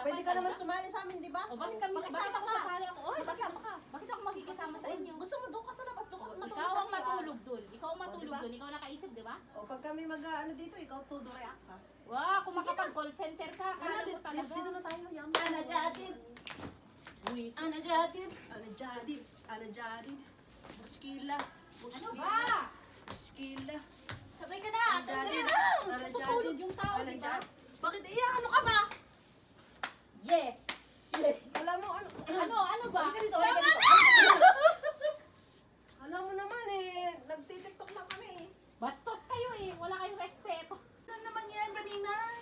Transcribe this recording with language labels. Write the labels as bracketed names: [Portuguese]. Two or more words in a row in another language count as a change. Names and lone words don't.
[Filipino] Pwede ka naman talaga? sumali sa amin, di ba? O bakit Pakisama ako ka. sasali ako? Oy, bakit, Pakisama ka. bakit ako makikisama sa inyo? Gusto mo doon ka sa labas, doon ka matulog Ikaw sa ang CR. matulog dun. Ikaw ang matulog diba? dun. Ikaw nakaisip, di ba? O pag kami mag-ano dito, ikaw todo react ka. Wow, kung makapag- [English] call center [Filipino] ka, kala mo talaga. Dito na tayo. Yan. [Arabic] Ana Jadid. [Filipino] Buwis. [Arabic] Ana Jadid. Ana Jadid. Ana Jadid. Buskila. [Filipino] Ano ba? Buskila. Sabay ka na. [Arabic] Ana Jadid. Ana [Filipino] Natutulog yung tao, Ana di ba? Jadid. Bakit ano ka ba? Yeah. Alam mo, ano? Ano ba? Halika dito, halika dito. Alam mo naman eh, nagtitiktok lang kami eh. Bastos kayo eh. Wala kayong respeto. Ano naman yan, Baninay?